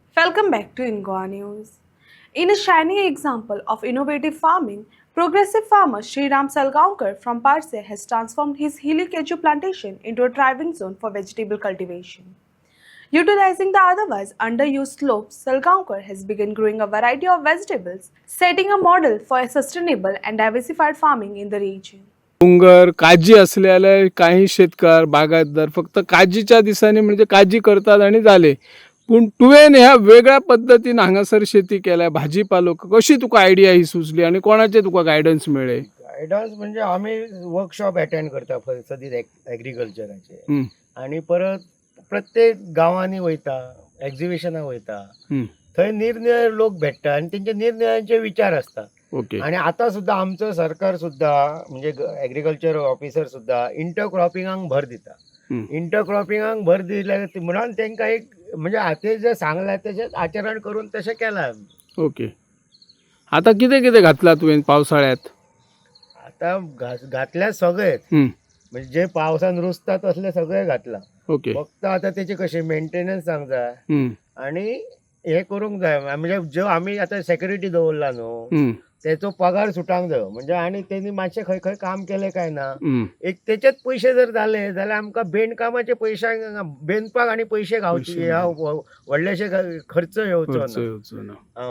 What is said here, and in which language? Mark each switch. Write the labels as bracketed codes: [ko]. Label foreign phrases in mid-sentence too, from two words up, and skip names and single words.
[en] Welcome back to Ingoa News. In a shining example of innovative farming, progressive farmer Sriram Salgaonkar from Parse has transformed his hilly keju plantation into a thriving zone for vegetable cultivation. Utilizing the otherwise underused slopes, Salgaonkar has begun growing a variety of vegetables, setting a model for a sustainable and diversified farming in the region. [mr] डोंगर काजी असलेले काही शेतकार बागायतदार फक्त काजीच्या दिसाने म्हणजे काजी करतात आणि झाले. [kok] पण तुवेन ह्या वेगळ्या पद्धतीने हांगासर शेती केल्या भाजीपालो कशी तुका आयडिया ही सुचली आणि कोणाचे तुका गायडन्स मिळे? गायडन्स म्हणजे आम्ही [en] workshop attend [kok] करता सदीत एग्रीकल्चराचे आणि परत प्रत्येक गावांनी वयता एक्झिबिशनाक वयता थंय निरनिराळे लोक भेटता आणि त्यांचे निरनिराळ्यांचे विचार असतात. ओके. आणि आता सुद्धा आमचं सरकार सुद्धा म्हणजे [en] agriculture officer [kok] सुद्धा इंटरक्रॉपिंगाक भर दिता. इंटरक्रॉपिंगाक भर दिल्या म्हणून त्यांना एक म्हणजे ते जे सांगला त्याचे आचरण करून तसे केला. ओके. आता किती किती घातला तुवेन पावसाळ्यात? आता घातल्या सगळेच म्हणजे जे पावसान रुजतात तसले सगळे घातला. ओके. फक्त आता त्याचे कसे मेंटेनन्स सांग जाय आणि हे करूंक जाय म्हणजे जो आम्ही आता सेक्युरिटी दवरला न्हू त्याचो पगार सुटांक जायो म्हणजे आणि त्यांनी मातशें खंय खंय काम केले काय ना एक त्याचेच पैसे जर झाले जाल्यार आमकां बेंडकामाचे पैसे बेंदपाक आणि पैसे गावचे ह्या व्हडलेशे खर्च येवचो ना.